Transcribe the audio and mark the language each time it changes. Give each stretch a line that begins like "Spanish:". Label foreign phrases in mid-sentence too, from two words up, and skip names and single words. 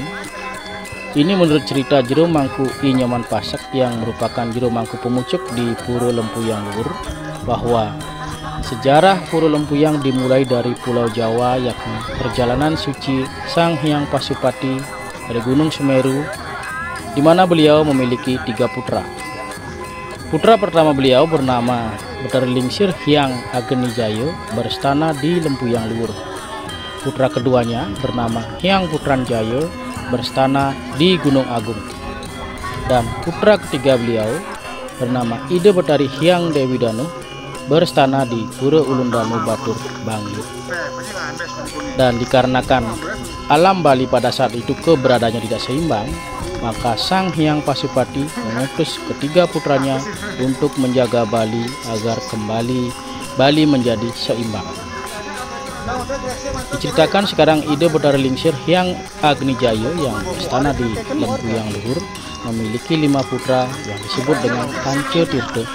Indonesian: Ini menurut cerita Jero Mangku I Nyoman Pasak yang merupakan Jero Mangku pemucuk di Pura Lempuyang Luhur, bahwa sejarah Pura Lempuyang dimulai dari Pulau Jawa, yakni perjalanan suci Sang Hyang Pasupati dari Gunung Semeru, di mana beliau memiliki 3 putra. Putra pertama beliau bernama Betara Lingsir Hyang Agenijaya, berstana di Lempuyang Luhur. Putra keduanya bernama Hyang Putranjaya, berstana di Gunung Agung. Dan putra ketiga beliau bernama Ide Betari Hyang Dewi Danu, berstana di Pura Ulun Danu Batur Bangli. Dan dikarenakan alam Bali pada saat itu keberadaannya tidak seimbang, maka Sang Hyang Pasupati mengutus ketiga putranya untuk menjaga Bali agar kembali Bali menjadi seimbang. Diceritakan sekarang Ide Betara Lingsir Hyang Agnijaya yang berstana di Lempuyang Luhur memiliki 5 putra yang disebut dengan Kanca Tirta.